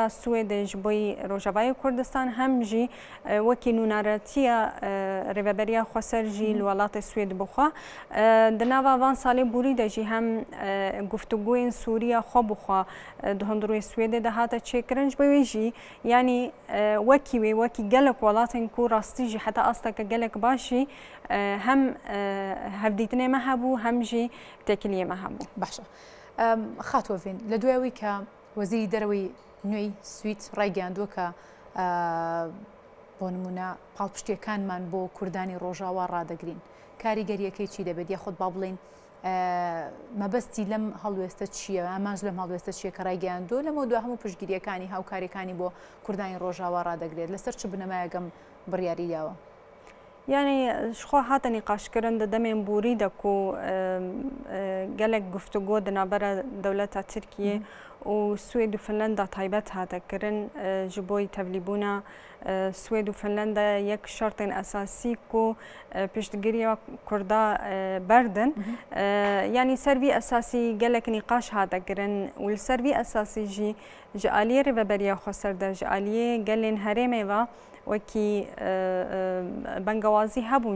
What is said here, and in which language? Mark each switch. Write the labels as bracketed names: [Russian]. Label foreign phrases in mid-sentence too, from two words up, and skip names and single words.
[Kurdish] Swêdê ji bo Rojavayê Kurdistan hem jî wekî nûneretiya rêveberiya xweser jî li welatê Swêd bixwe di nava van salê borî de jî hem guftugûyên Sûriya xwe bixwe di hundirûyê Swêdê de hate çêkirin ji bo wê jî yanî wekî wê wekî gelek welatên ku rastî jî heta asteke gelek baş jî hem hevdîtinê me hebû hem jî têkiliyê me hebû. [Central Kurdish] باشە خاتۆڤین لە دوایەوەی کە وەزیری دەرەوەی نوێی سوید ڕایگەاندووە کە بۆ نمونە پاڵپشتیەکانمان بۆ کوردانی ڕۆژاوا ڕدەگرین کاریگەریەکەی چی دەبێت یاخود با بڵێن مەبەستی لەم هەڵوێستە چییە ئاماژ لەم هەڵوێستە چیە کە ڕایگەاندووە لەمە دو هەموو پشتگیریەکانی هاوکاریەکانی بۆ کوردانی ڕۆژاوا ڕدەگرێت لەسەر چ بنەمایەکەم بڕیاری داوە؟ [Kurdish] یعنی شخوا هاتە نیقاشکردن د دەمێن بوری دەک و gelek guftugû di navbera dewleta Tirkiyê û Swêd û Finlanda taybet hatekirin ji bo tevlîbûna Swêd û Finlanda yek şertên esasî ku piştgiriya Kurda berdin yanî ser vî esasî gelek nîqaş hatekirin û li ser vî esasî jî ji aliyê rêveberiya xweser de ji aliyê gelên herêmê ve wekî bengewazî hebûn